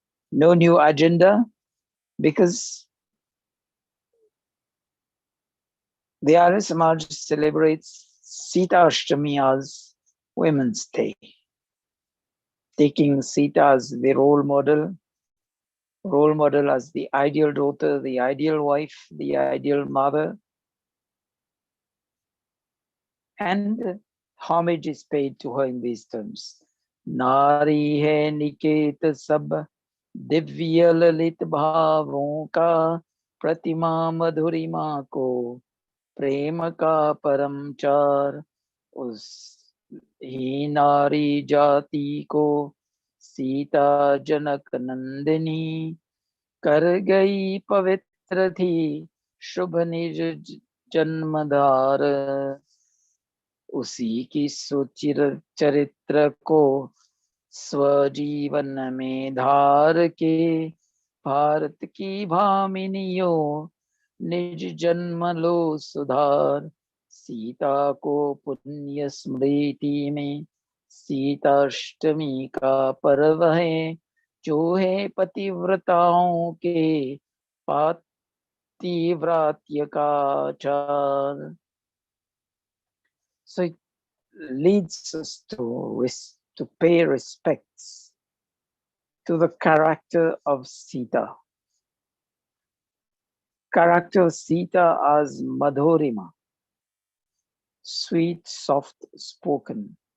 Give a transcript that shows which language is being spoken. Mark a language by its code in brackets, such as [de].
[en] No new agenda because the Arya Samaj celebrates Sita Ashtami as Women's Day, taking Sita as the role model as the ideal daughter, the ideal wife, the ideal mother. And homage is paid to her in these terms. [hi] Nari hai niket sab divya lalit bhavon ka pratima madhurima ko prema ka paramchar us ही नारी जाति को सीता जनक नंदिनी कर गई पवित्र थी शुभ निज जन्मधार उसी की सुचिर चरित्र को स्वजीवन में धार के भारत की भामिनियों निज जन्म लो सुधार सीता को पुण्य स्मृति में सीताष्टमी का पर्व है जो है पतिव्रताओं के पातिव्रात्य का आचार. [en] So it leads us to pay respects to the character of Sita. Character of Sita as Madhurima, sweet, soft spoken.